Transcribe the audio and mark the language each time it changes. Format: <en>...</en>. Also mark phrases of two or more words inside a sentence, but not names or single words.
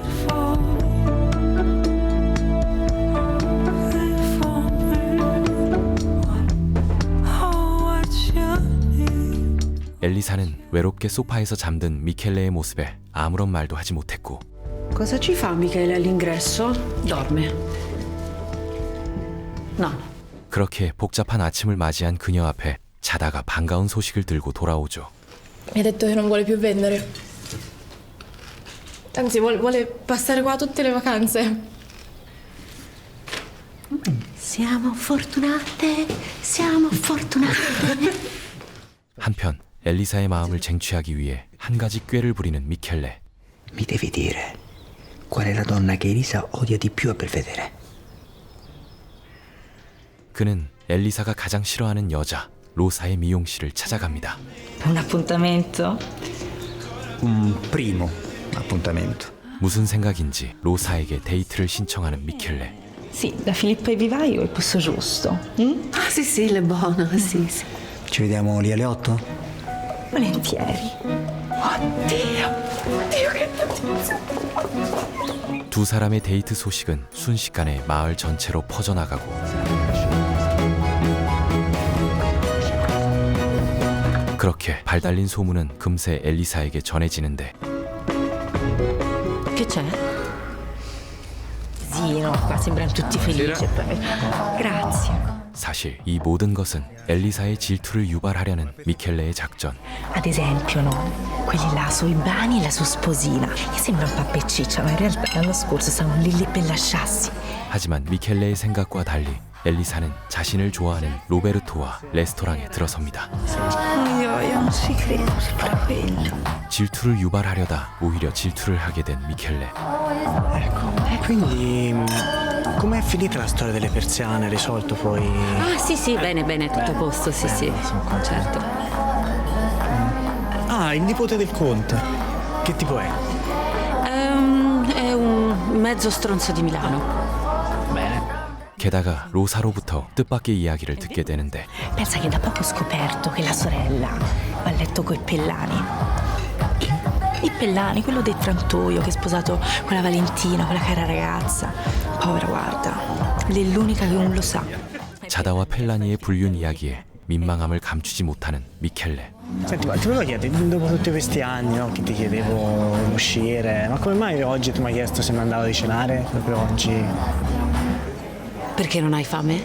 <ko>엘리사는 외롭게 소파에서 잠든 미켈레의 모습에 아무런 말도 하지 못했고.</ko> <it>Cosa ci fa Michele all'ingresso? Dorme. No.</it> <ko>그렇게 복잡한 아침을 맞이한 그녀 앞에 자다가 반가운 소식을 들고 돌아오죠.</ko> <it>Mi ha detto che non vuole più vendere. Anzi, vuole passare qua tutte le vacanze. Siamo fortunate, siamo fortunate.</it> <ko>한편 엘리사의 마음을 쟁취하기 위해 한 가지 꾀를 부리는 미켈레.</ko> <it>Mi devi dire qual è la donna che Elisa odia di più a Belvedere.</it> <ko>그는 엘리사가 가장 싫어하는 여자 로사의 미용실을 찾아갑니다.</ko> <it>Un appuntamento? Un primo appuntamento.</it> <ko>무슨 생각인지 로사에게 데이트를 신청하는 미켈레.</ko> <it>Sì, da Filippo e Vivaio è il posto giusto. Ah, sì, sì, le buono, sì, sì. Ci vediamo lì alle 8? Volentieri. Oddio, che notizia.</it> <ko>두 사람의 데이트 소식은 순식간에 마을 전체로 퍼져나가고 그렇게 발달린 소문은 금세 엘리사에게 전해지는데.</ko> <it>Che c'è? Zino, qua sembrano tutti felici. Grazie.</it> <ko>사실 이 모든 것은 엘리사의 질투를 유발하려는 미켈레의 작전.</ko> <it>Ad esempio, no? Quelli là sui bani e la sua sposina, che sembra un pappa e ciccia, ma in realtà l'anno scorso stavano lì per lasciarsi.</it> <ko>하지만 미켈레의 생각과 달리 엘리사는 자신을 좋아하는 로베르토와 레스토랑에 들어섭니다. 질투를 유발하려다 오히려 질투를 하게 된 미켈레.</ko> <it>Quindi com'è finita la storia delle persiane? Risolto poi? Ah, sì, sì, bene, bene, tutto a posto, sì, sì, certo. Ah, il nipote del conte. Che tipo è? È un mezzo stronzo di Milano.</it> <ko>게다가 로사로부터 뜻밖의 이야기를 듣게 되는데.</ko> <it>Pensa che da poco ho scoperto che la sorella va a letto coi Pellani. I Pellani, quello del frantoio che è sposato con la Valentina, quella cara ragazza. Povera, guarda, lei è l'unica che non lo sa.</it> <ko>자다와 펠라니의 불륜 이야기에 민망함을 감추지 못하는 미켈레.</ko> <it>Senti, ma ti volevo chiedere, dopo tutti questi anni, no, che ti chiedevo di uscire, ma come mai oggi tu mi hai chiesto se mi andavo di cenare? Proprio oggi? Perché non hai fame?</it>